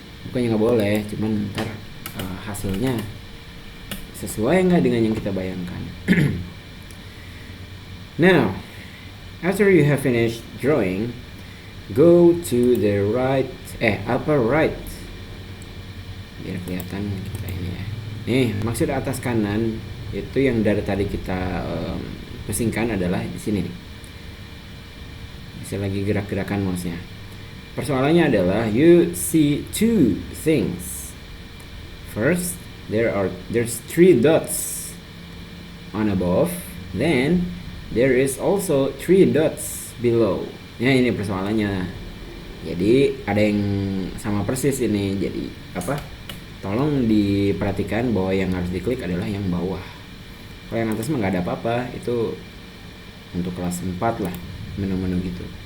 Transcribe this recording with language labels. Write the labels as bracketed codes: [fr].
[id] Bukannya nggak boleh, cuman ntar hasilnya sesuai nggak dengan yang kita bayangkan. [en] Now, after you have finished drawing, go to the upper right. [id] Biar kelihatan kita ini ya. Nih, maksud atas kanan itu yang dari tadi kita pusingkan adalah di sini nih. Bisa lagi gerak-gerakan mouse-nya. Persoalannya adalah [en] you see 2 things. First, there's 3 dots on above, then there is also 3 dots below. [id] Ya, ini persoalannya. Jadi ada yang sama persis ini. Jadi tolong diperhatikan bahwa yang harus diklik adalah yang bawah. Kalau yang atas mah nggak ada apa-apa, itu untuk kelas 4 lah, menu-menu gitu.